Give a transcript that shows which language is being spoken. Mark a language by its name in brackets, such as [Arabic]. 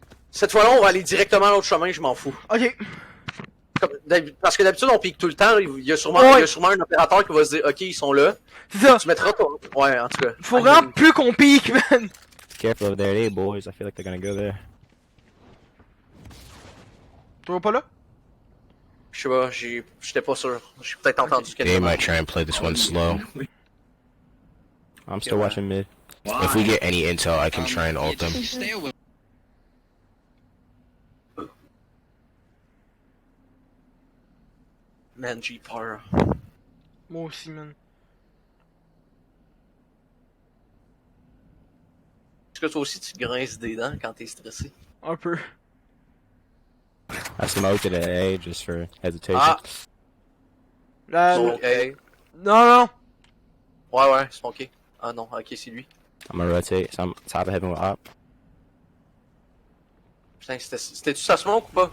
[French] Cette fois-là, on va aller directement à l'autre chemin, je m'en fous. Ok. Parce que d'habitude, on pique tout le temps. Il y a sûrement, Ouais. il y a sûrement un opérateur qui va se dire, ok, ils sont là. C'est ça. Tu mettras ton. Ouais, en tout cas. Faut vraiment plus qu'on pique, man. [English] Careful over there, they boys. I feel like they're gonna go there. [French] Tu vois pas là? Je sais pas, j'étais pas sûr. J'ai peut-être entendu [English] They [French] quelque [English] might try and play this one slow. I'm still watching mid. If we get any intel, I can try and ult them. [French] Man, j'ai peur. Moi aussi, man. Est-ce que toi aussi tu grinces des dents quand t'es stressé? Un peu. [English] I smoked it at A just for hesitation. [French] Ah! Ok. Non, non. Ouais, smoké. Ah non, ok, c'est lui. [English] I'm gonna rotate. So I'm top of heaven with op. [French] Putain, c'était-tu sa smoke ou pas?